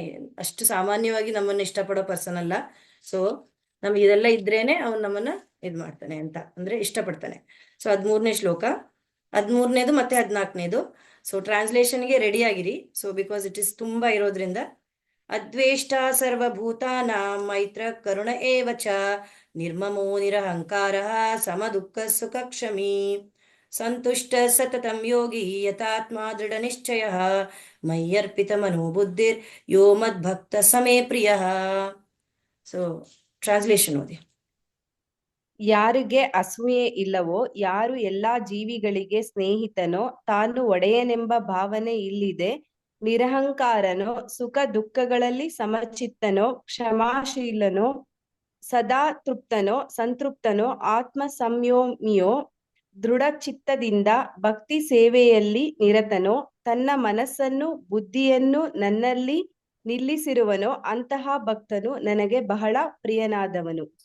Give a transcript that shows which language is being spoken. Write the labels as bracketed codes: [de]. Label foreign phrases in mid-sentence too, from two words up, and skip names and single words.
[kn] ಅಷ್ಟು ಸಾಮಾನ್ಯವಾಗಿ ನಮ್ಮನ್ನ ಇಷ್ಟಪಡೋ ಪರ್ಸನ್ ಅಲ್ಲ. ಸೊ ನಮ್ಗೆ ಇದೆಲ್ಲ ಇದ್ರೇನೆ ಅವನು ನಮ್ಮನ್ನ ಮಾಡ್ತಾನೆ ಅಂತ, ಅಂದ್ರೆ ಇಷ್ಟಪಡ್ತಾನೆ. ಸೊ 13ನೇ ಶ್ಲೋಕ, 13ನೇದು ಮತ್ತೆ 14ನೇದು. ಸೊ ಟ್ರಾನ್ಸ್ಲೇಷನ್ಗೆ ರೆಡಿ ಆಗಿರಿ. [en] so because it is [kn] ತುಂಬಾ ಇರೋದ್ರಿಂದ. [sa] ಅದ್ವೇಷ್ಟ ಸರ್ವಭೂತಾನಾಂ ಮೈತ್ರ ಕರುಣ ಏವ ಚ ನಿರ್ಮಮೋ ನಿರಹಂಕಾರ ಸಮ ದುಃಖ ಸುಖ ಕ್ಷಮಿ ಸಂತುಷ್ಟ ಸತತಂ ಯೋಗಿ ಯಥಾತ್ಮ ದೃಢ ನಿಶ್ಚಯ ಮಯ್ಯರ್ಪಿತ ಮನೋಬುದ್ಧಿರ್ ಯೋ ಮದ್ಭಕ್ತ ಸಮೇ ಪ್ರಿಯ. [kn] ಸೊ ಟ್ರಾನ್ಸ್ಲೇಷನ್ ಓದಿ. ಯಾರಿಗೆ ಅಸೂಯೆ ಇಲ್ಲವೋ, ಯಾರು ಎಲ್ಲಾ ಜೀವಿಗಳಿಗೆ ಸ್ನೇಹಿತನೋ, ತಾನು ಒಡೆಯನೆಂಬ ಭಾವನೆ ಇಲ್ಲಿದೆ, ನಿರಹಂಕಾರನೋ, ಸುಖ ದುಃಖಗಳಲ್ಲಿ ಸಮಚಿತ್ತನೋ, ಕ್ಷಮಾಶೀಲನೋ, ಸದಾ ತೃಪ್ತನೋ, ಸಂತೃಪ್ತನೋ, ಆತ್ಮ ಸಂಯಮಿಯೋ, ದೃಢ ಚಿತ್ತದಿಂದ ಭಕ್ತಿ ಸೇವೆಯಲ್ಲಿ ನಿರತನೋ, ತನ್ನ ಮನಸ್ಸನ್ನು ಬುದ್ಧಿಯನ್ನು ನನ್ನಲ್ಲಿ ನಿಲ್ಲಿಸಿರುವನೋ, ಅಂತಹ ಭಕ್ತನು ನನಗೆ ಬಹಳ ಪ್ರಿಯನಾದವನು.